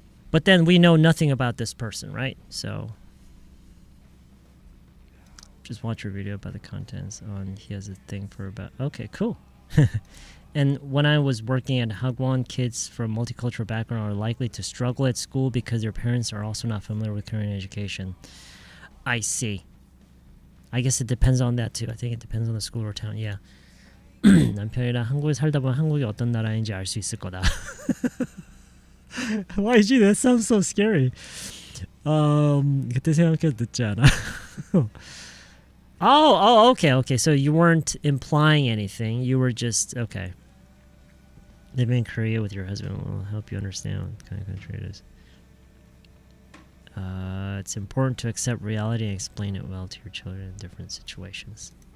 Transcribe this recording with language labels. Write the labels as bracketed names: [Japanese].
[English] But then we know nothing about this person, right? So just watch your video about the contents on he has a thing for about... Okay, cool. And when I was working at Hagwon, kids from multicultural background are likely to struggle at school because their parents are also not familiar with Korean education. I see. I guess it depends on that too. I think it depends on the school or town. Yeah. [Korean] 남편이랑 한국에 살다 보면 한국이 어떤 나라인지 알 수 있을 거다. [English] YG, that sounds so scary. [Korean] 그때 생각해도 늦지 않아? [English] Okay. So you weren't implying anything. You were just, okay. Living in Korea with your husband will help you understand what kind of country it is. It's important to accept reality and explain it well to your children in different situations.